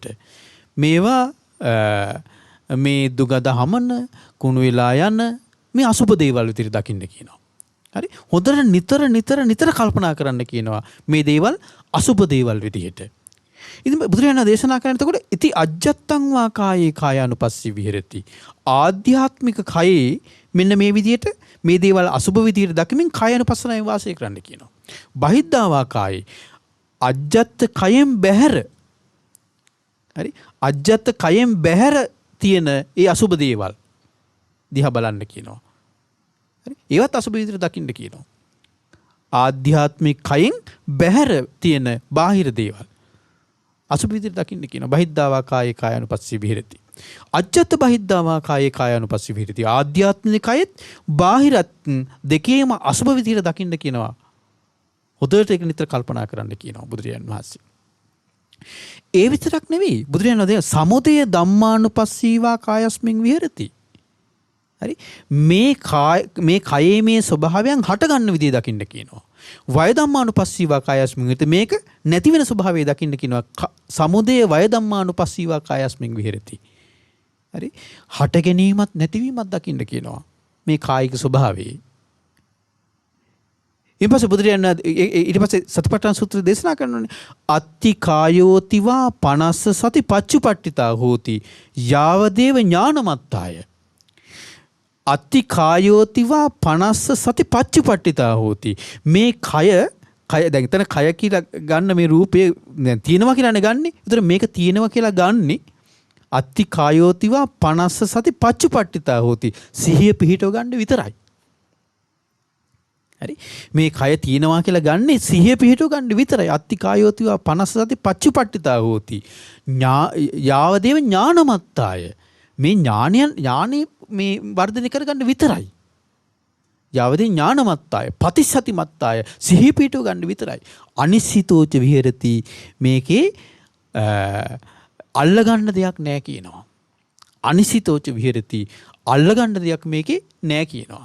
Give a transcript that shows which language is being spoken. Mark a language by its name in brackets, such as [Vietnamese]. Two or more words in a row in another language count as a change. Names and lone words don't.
[Sinhala] මේවා මේ දුගද හමන, කුණු වෙලා යන මේ අසුභ දේවල් විදිහට දකින්න කියනවා. හරි? හොඳට නිතර කල්පනා කරන්න කියනවා මේ දේවල් අසුභ දේවල් විදිහට. ඉතින් බුදුරජාණන් දේශනා කරන එතකොට [Pali] ඉති අජ්ජත්තං වා කායේ කායානුපස්සී විහෙරති. [Sinhala] ආධ්‍යාත්මික කයේ මෙන්න මේ විදිහට මේ දේවල් අසුභ විදිහට දකිමින් කායානුපස්සනාවේ වාසය කරන්න කියනවා. [Pali] බහිද්ධා වා කායේ [Sinhala] අජ්ජත් කයෙන් බැහැර. හරි? අජ්ජත් කයෙන් බැහැර තියෙන ඒ අසුභ දේවල් දිහා බලන්න කියනවා. හරි? ඒවත් අසුභ විදිහට දකින්න කියනවා. ආධ්‍යාත්මික කයෙන් බැහැර තියෙන බාහිර දේවල්. අසුභ විදිහට දකින්න කියනවා. [Pali] බහිද්ධාවා කායේ කායानुපස්සී විහෙරති. අජ්ජත් බහිද්ධාවා කායේ කායानुපස්සී විහෙරති. [Sinhala] ආධ්‍යාත්මික කයෙත් බාහිරත් දෙකේම අසුභ විදිහට දකින්න කියනවා. හොඳට ඒක නිතර කල්පනා කරන්න කියනවා බුදුරජාණන් වහන්සේ. ඒ විතරක් නෙවෙයි බුදුරජාණන් වහන්සේ [Pali] සමුදය ධම්මානුපස්සීවා කායස්මින් විහෙරති. [Sinhala] හරි මේ කයේ මේ ස්වභාවයන් හට ගන්න විදිය දකින්න කියනවා. [Pali] වය ධම්මානුපස්සීවා කායස්මින් විහෙරති. [Sinhala] මේක නැති වෙන ස්වභාවය දකින්න කියනවා. [Pali] සමුදය වය ධම්මානුපස්සීවා කායස්මින් විහෙරති. [Sinhala] හරි හට ගැනීමත් නැතිවීමත් දකින්න කියනවා මේ කායික ස්වභාවයේ. ඊට පස්සේ බුදුරජාණන් ඊට පස්සේ සතිපට්ඨාන සූත්‍රය දේශනා කරනවානේ [Pali] අත්ති කායෝතිවා 50 සති පච්චුපට්ඨිතා හෝති යාවදේව ඥානමත්තාය. අත්ති කායෝතිවා 50 සති පච්චුපට්ඨිතා හෝති. [Sinhala] මේ කය දැන් එතන කය කියලා ගන්න මේ රූපය දැන් තියෙනවා කියලානේ ගන්නෙ. ඒතර මේක තියෙනවා කියලා ගන්නෙ [Pali] අත්ති කායෝතිවා 50 සති පච්චුපට්ඨිතා හෝති. [Sinhala] සිහිය පිහිටව ගන්න විතරයි. හරි මේ කය තියෙනවා කියලා ගන්නෙ සිහිය පිහිටව ගන්න විතරයි. [Pali] අත්ති කායෝතිවා 50 සති පච්චුපට්ඨිතා හෝති. යාවදේව ඥානමත්තාය. [Sinhala] මේ ඥානෙ මේ වර්ධනය කරගන්න විතරයි. [Pali] යාවදේ ඥානමත්තාය පතිසතිමත්තාය [Sinhala] සිහිය පිහිටව ගන්න විතරයි. [Pali] අනිසිතෝච විහෙරති. [Sinhala] මේකේ අල්ලගන්න දෙයක් නැහැ කියනවා. [Pali] අනිසිතෝච විහෙරති. [Sinhala] අල්ලගන්න දෙයක් මේකේ නැහැ කියනවා.